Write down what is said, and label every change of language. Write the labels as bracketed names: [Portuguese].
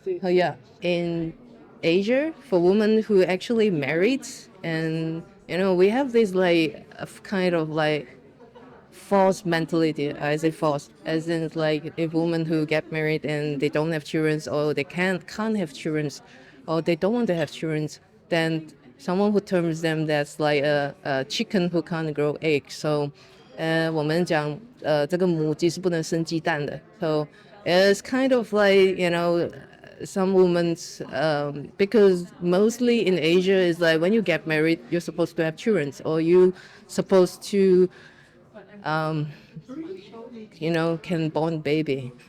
[English] Yeah, in Asia, for women who actually married, and we have this like kind of like false mentality. I say false, as in like if women who get married and they don't have children, or they can't have children, or they don't want to have children, then someone who terms them that's like a chicken who can't grow eggs. [Chinese] So 我们讲这个母鸡是不能生鸡蛋的。 [English] So it's kind of like some women, because mostly in Asia is like when you get married you're supposed to have children, or you supposed to can born baby.